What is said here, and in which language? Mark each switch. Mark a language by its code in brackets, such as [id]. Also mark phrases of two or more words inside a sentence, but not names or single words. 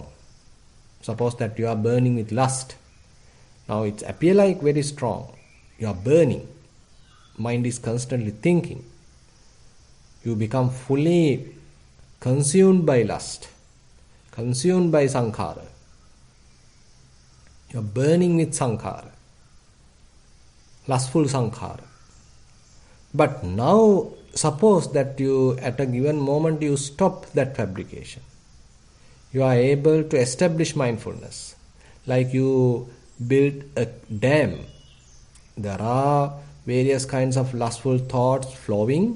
[en] Suppose that you are burning with lust. Now it appear like very strong. You are burning. Mind is constantly thinking. You become fully consumed by lust, consumed by sankhara. You are burning with sankhara, lustful sankhara. But now suppose that you, at a given moment, you stop that fabrication. You are able to establish mindfulness. Like you build a dam. There are various kinds of lustful thoughts flowing.